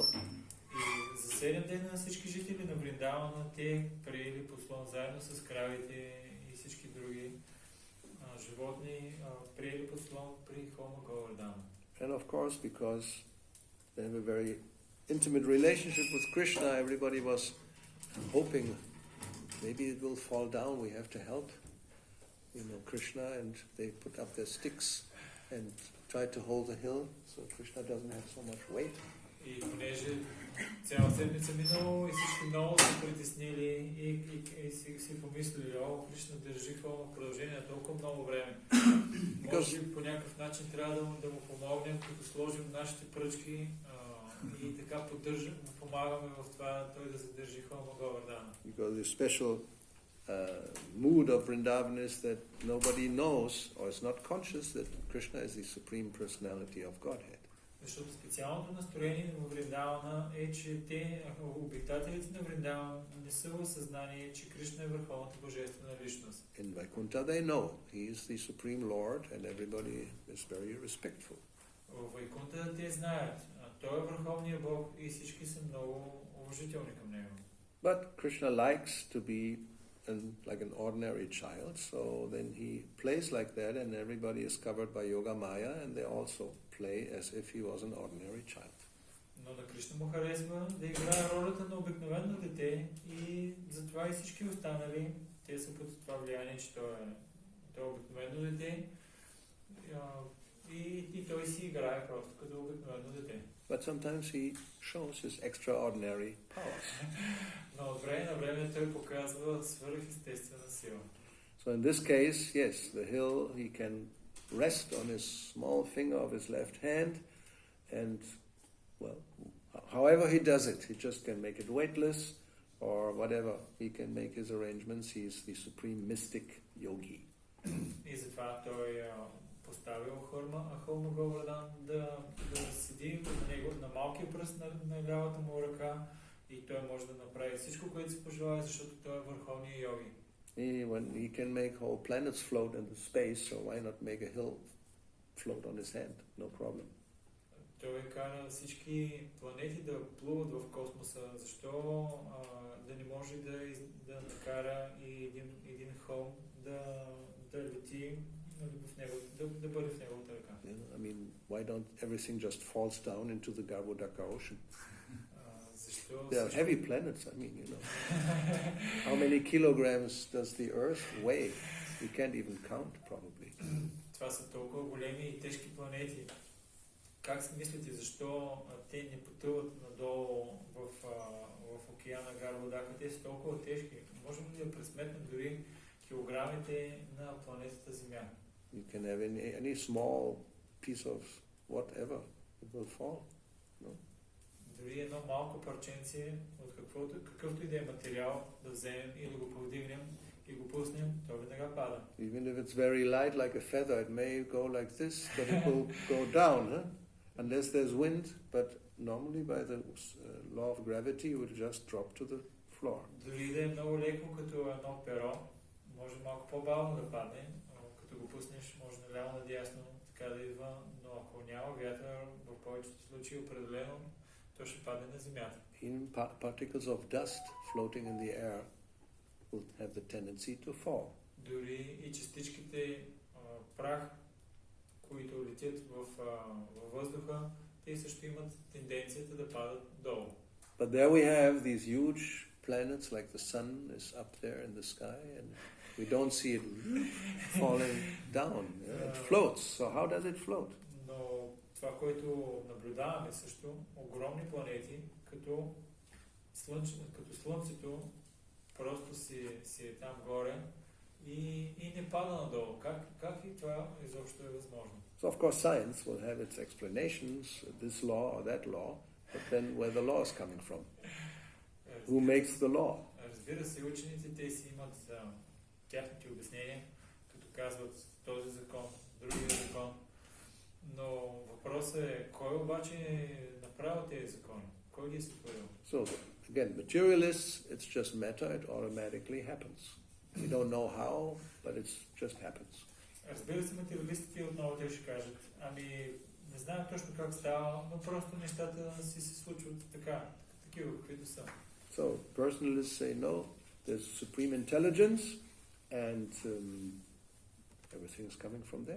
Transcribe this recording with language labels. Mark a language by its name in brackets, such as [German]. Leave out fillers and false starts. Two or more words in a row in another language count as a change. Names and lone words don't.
[Bulgarian] И за 7 дена всички жители на Вриндавана, те приели подслон заедно с кравите и всички други животни, приели подслон при хълма Говардана. [English] And of course, because they have a very intimate relationship with Krishna, everybody was hoping maybe it will fall down, we have to help Krishna, and they put up their sticks and tried to hold the hill so Krishna doesn't have so much weight. [Bulgarian] И понеже цяла седмица минало и всички много се притеснили и си помислили, Кришна държи хълма в продължение на толкова много време. Може би по някакъв начин трябва да му помогнем, като сложим нашите пръчки и така помагаме в това той да задържи хълма Говардана. [English] Because the special mood of Vrindavan is that nobody knows or is not conscious that Krishna is the supreme personality of Godhead. [Bulgarian] Защото специалното настроение в Вриндавана е, че обитателите на Вриндаван не са в съзнание, че Кришна е върховната божествена личност. [English] In Vaikuntha they know he is the supreme Lord and everybody is very respectful. [Bulgarian] В Вайкунта те знаят, той е върховният Бог и всички са много уважителни към него. [English] But Krishna likes to be like an ordinary child, so then he plays like that and everybody is covered by Yoga Maya and they also play as if he was an ordinary child. [Bulgarian] Но на Кришна му харесва да играе ролята на обикновено дете и затова и всички останали, те са под това влияние, че той е обикновено дете и той си играе просто като обикновено дете. [English] But sometimes he shows his extraordinary powers. [Bulgarian] Но от време на време той показва свръхестествена сила. [English] So in this case, yes, the hill, he can rest on his small finger of his left hand and, well, however he does it, he just can make it weightless or whatever, he can make his arrangements, he is the supreme mystic yogi. [Bulgarian] И затова той поставил хълма Говардан да седи на малкия пръст на лявата му ръка и той може да направи всичко, което се пожелае, защото той е върховният йоги. [English] He can make whole planets float into space, so why not make a hill float on his hand? No problem. [Bulgarian] Той кара всички планети да плуват в космоса. Защо да не може да накара и един хълм да лети в него, да бъде в неговата ръка? [English] I mean, why don't everything just falls down into the Govardhana ocean? They are heavy planets, I mean, How many kilograms does the Earth weigh? We can't even count, probably. [Bulgarian] Това са толкова големи и тежки планети. Как си мислите, защо те не потъват надолу в океана Гарбодака? Те са толкова тежки. Можем ли да пресметнем дори килограмите на планетата Земя? [English] You can have any small piece of whatever, it will fall. No? [Bulgarian] Дори едно малко парченце от какъвто и да е материал да вземем и да го повдигнем и го пуснем, то веднага пада. [English] Even if it's very light like a feather, it may go like this, but it will go down, unless there's wind, but normally by the law of gravity it will just drop to the floor. [Bulgarian] Дори да е много леко като едно перо, може малко по-бавно да падне, като го пуснеш, може наляво надясно така да идва, но ако няма вятър, в повечето случаи определено, то ще падне на земята. [English] even particles of dust floating in the air will have the tendency to fall. [Bulgarian] Дори и частичките прах, които летят във въздуха, те също имат тенденцията да падат долу. [English] But there we have these huge planets, like the sun is up there in the sky, and we don't see it falling down. It floats. So how does it float? [Bulgarian] Но това, което наблюдаваме също, огромни планети, като Слънцето, просто си е там горе и не пада надолу. Как и това изобщо е възможно? [English] So of course science will have its explanations, this law or that law, but then where the law is coming from? Who makes the law? [Bulgarian] Разбира се, учените те си имат тяхните обяснения, като казват този закон, другия закон. Но въпросът е, кой обаче е направил тези закони? Кой ги е сътворил? [English] So again, materialists, it's just matter, it automatically happens. We don't know how, but it just happens. [Bulgarian] Разбира се, материалистите отново те ще кажат, не знаем точно как става, но просто нещата си се случват така, такива каквито са. [English] So personalists say no, there's supreme intelligence and everything is coming from there.